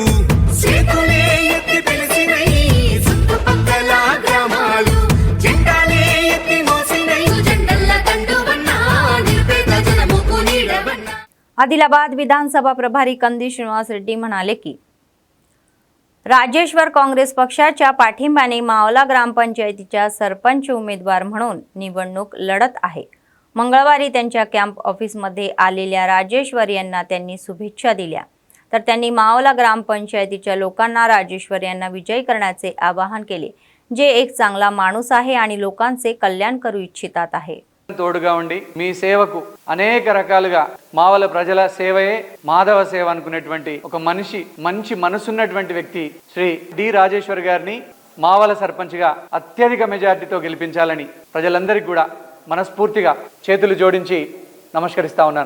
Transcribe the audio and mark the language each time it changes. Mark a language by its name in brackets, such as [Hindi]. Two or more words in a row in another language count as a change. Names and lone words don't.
[Telugu] చేతులే ఎత్తి పిలిచినై, చుట్టుపక్కల గ్రామాలు జెండాలే ఎత్తి మోసినై, జెండల్ల దండువన్నా, నిరుపేద జనముకు నీడవన్నా. [Marathi] आदिलाबाद विधानसभा प्रभारी कंदी श्रीनिवास रेड्डी म्हणाले की राजेश्वर काँग्रेस पक्षाच्या पाठिंब्याने मावला ग्रामपंचायतीच्या सरपंच उमेदवार म्हणून निवडणूक लढत आहे. मंगळवारी त्यांच्या कॅम्प ऑफिसमध्ये आलेल्या राजेश्वर यांना त्यांनी शुभेच्छा दिल्या. तर त्यांनी मावला ग्रामपंचायतीच्या लोकांना राजेश्वर यांना विजयी करण्याचे आवाहन केले, जे एक चांगला माणूस आहे आणि लोकांचे कल्याण करू इच्छितात आहे. [Telugu] తోడుగా ఉండి మీ సేవకు అనేక రకాలుగా మావల ప్రజల సేవయే మాధవ సేవ అనుకునేటువంటి ఒక మంచి మనసున్నటువంటి వ్యక్తి శ్రీ డి రాజేశ్వర్ గారిని మావల సర్పంచ్గా అత్యధిక మెజార్టీతో గెలిపించాలని ప్రజలందరికీ కూడా మనస్ఫూర్తిగా చేతులు జోడించి నమస్కరిస్తా ఉన్నాను.